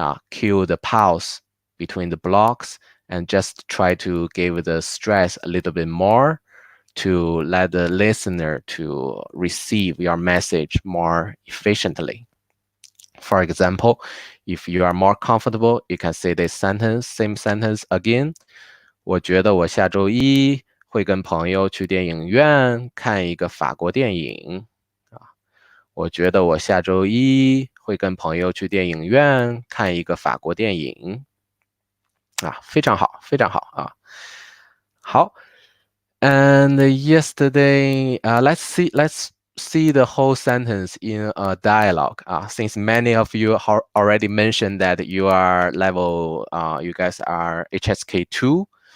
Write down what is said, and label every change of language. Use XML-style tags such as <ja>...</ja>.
<en>Kill the pause between the blocks, and just try to give the stress a little bit more to let the listener to receive your message more efficiently. For example, if you are more comfortable, you can say this sentence, same sentence again.</en> <zh>我觉得我下周一会跟朋友去电影院看一个法国电影。我觉得我下周一会跟朋友去电影院看一个法国电影。非常好，非常好啊。好。</zh> <en>And yesterday, let's see the whole sentence in a dialogue. Since many of you already mentioned that you are level, you guys are HSK2.</en>